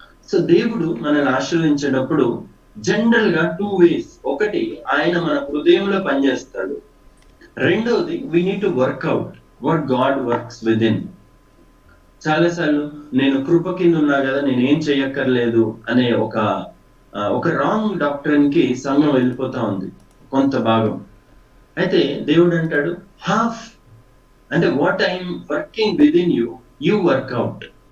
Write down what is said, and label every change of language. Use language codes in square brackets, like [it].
[te] So దేవుడు మనల్ని ఆశీర్వదించేటప్పుడు general గా 2 ways. ఒకటి, ఆయన మన హృదయంలో పనిచేస్తాడు. [en] రెండవది, we need to work out what God works within. [te] చాలాసార్లు నేను కృప కింద ఉన్నా కదా, నేనేం చెయ్యక్కర్లేదు అనే ఒక రాంగ్ డాక్టరీన్ కి సంఘం వెళ్ళిపోతా ఉంది కొంత భాగం. అయితే దేవుడు అంటాడు [en] Half, అంటే what I'm working with in you, you work out.